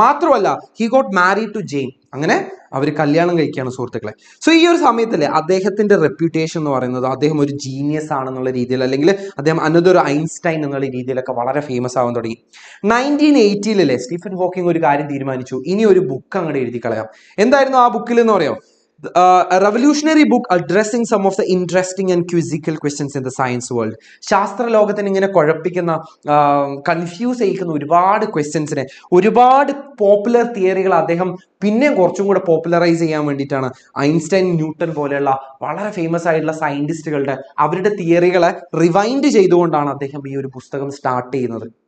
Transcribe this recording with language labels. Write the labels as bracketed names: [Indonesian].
[Malayalam] മാത്രമല്ല [English] He got married to Jane. [Malayalam] അങ്ങനെ അവർ കല്യാണം കഴിക്കുകയാണ് സുഹൃത്തുക്കളെ. സോ ഈ ഒരു സമയത്തല്ലേ അദ്ദേഹത്തിന്റെ റെപ്യൂട്ടേഷൻ എന്ന് പറയുന്നത് അദ്ദേഹം ഒരു ജീനിയസ് ആണെന്നുള്ള രീതിയിൽ, അല്ലെങ്കിൽ അദ്ദേഹം അനദർ ഐൻസ്റ്റൈൻ എന്നുള്ള രീതിയിലൊക്കെ വളരെ ഫേമസ് ആവാൻ തുടങ്ങി. 1980 സ്റ്റീഫൻ ഹോക്കിംഗ് ഒരു കാര്യം തീരുമാനിച്ചു, ഇനി ഒരു ബുക്ക് അങ്ങോട്ട് എഴുതി കളയാം. എന്തായിരുന്നു ആ ബുക്കിൽ എന്ന് പറയാം? [English] A revolutionary book addressing some of the interesting and quizzical questions in the science world. [Malayalam] ശാസ്ത്ര ലോകത്തിന് ഇങ്ങനെ കുഴപ്പിക്കുന്ന, കൺഫ്യൂസ് ചെയ്യിക്കുന്ന ഒരുപാട് ക്വസ്റ്റ്യൻസിനെ, ഒരുപാട് പോപ്പുലർ തിയറികൾ അദ്ദേഹം പിന്നെ കുറച്ചും കൂടെ പോപ്പുലറൈസ് ചെയ്യാൻ വേണ്ടിയിട്ടാണ് ഐൻസ്റ്റൈൻ, ന്യൂട്ടൺ പോലെയുള്ള വളരെ ഫേമസ് ആയിട്ടുള്ള സയന്റിസ്റ്റുകളുടെ അവരുടെ തിയറികളെ റിവൈൻഡ് ചെയ്തുകൊണ്ടാണ് അദ്ദേഹം ഈ ഒരു പുസ്തകം സ്റ്റാർട്ട് ചെയ്യുന്നത്.